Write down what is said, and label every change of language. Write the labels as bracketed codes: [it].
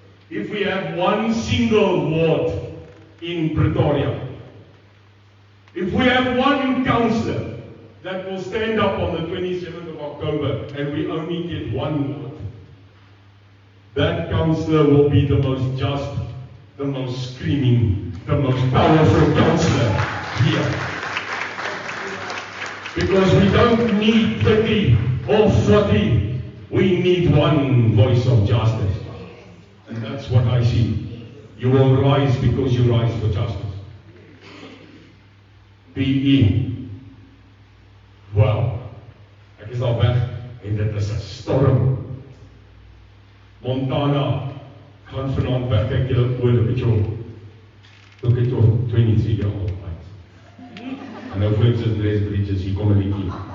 [en] If we have one single ward in Pretoria, if we have one councillor that will stand up on the 27th of October and we only get one ward, that councillor will be the most just, the most screaming, the most powerful councillor here. Because we don't need 30 or 40, we need one voice of justice. And that's what I see. You will rise because you rise for justice. PE. [af] Wel, ek is al weg en dit is 'n storm. Montana gaan vanaand weg, kyk julle oor 'n bietjie op. [en] Look at your 23-year-old eyes. [af] En nou voel ek soos Dress Bridges, hier kom 'n liedjie.